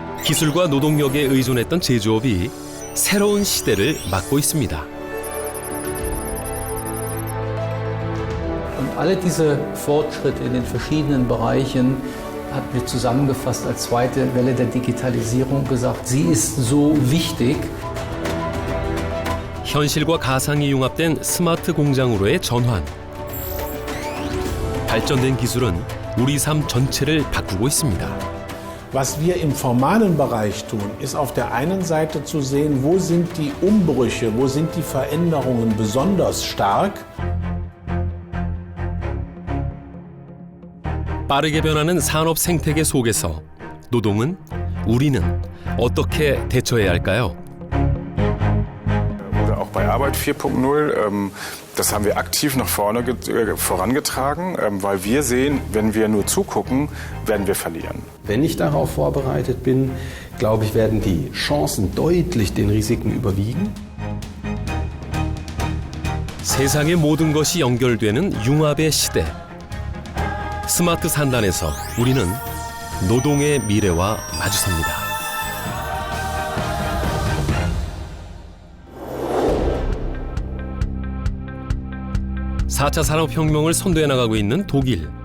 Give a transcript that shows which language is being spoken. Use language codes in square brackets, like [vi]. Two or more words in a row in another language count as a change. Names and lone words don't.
[ko] 기술과 노동력에 의존했던 제조업이 새로운 시대를 맞고 있습니다. [de] Und alle diese Fortschritte in den verschiedenen Bereichen hat mir zusammengefasst als zweite Welle der Digitalisierung gesagt, sie ist so wichtig. [ko] 현실과 가상이 융합된 스마트 공장으로의 전환. 발전된 기술은 우리 삶 전체를 바꾸고 있습니다. [de] Was wir im formalen Bereich tun, ist auf der einen Seite zu sehen, wo sind die Umbrüche, wo sind die Veränderungen besonders stark. [ko] 빠르게 변하는 산업 생태계 속에서 노동은, 우리는 어떻게 대처해야 할까요? [de] Oder auch bei Arbeit 4.0, das haben wir aktiv nach vorne vorangetragen, weil wir sehen, wenn wir nur zugucken, werden wir verlieren. Wenn ich darauf vorbereitet bin, glaube ich, werden die Chancen deutlich den Risiken überwiegen. [ko] 세상의 모든 것이 연결되는 융합의 시대. 스마트 산단에서 우리는 노동의 미래와 마주섭니다. (4차) 산업혁명을 선도해 나가고 있는 독일.